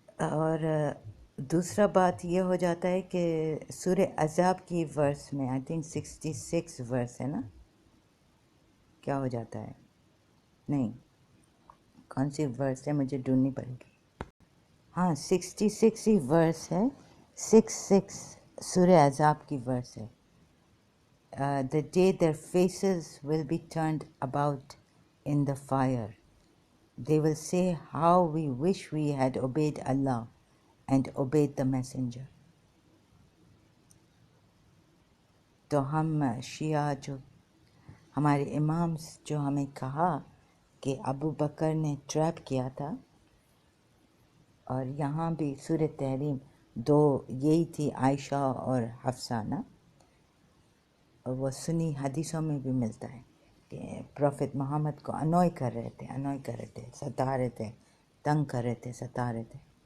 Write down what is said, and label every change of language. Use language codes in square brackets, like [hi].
[ur] اور دوسرا بات یہ ہو جاتا ہے کہ سورہ احزاب کی ورس میں آئی تھنک 66 ورس ہے نا، کیا ہو جاتا ہے، نہیں کون سی ورس ہے مجھے ڈھونڈنی پڑے گی، ہاں 66 ہی ورس ہے، 66 سورہ احزاب کی ورس ہے. [en] The day their faces will be turned about in the fire, they will say how we wish we had obeyed Allah and obeyed the messenger. [ur] تو ہم شیعہ جو ہمارے امام جو ہمیں کہا کہ ابو بکر نے ٹریپ کیا تھا، اور یہاں بھی سورہ تحریم دو یہی تھی، عائشہ اور حفصہ نا، اور وہ سنی حدیثوں میں بھی ملتا ہے کہ پروفٹ محمد کو انوائے کر رہے تھے، ستا رہے تھے، تنگ کر رہے تھے، ستا رہے تھے.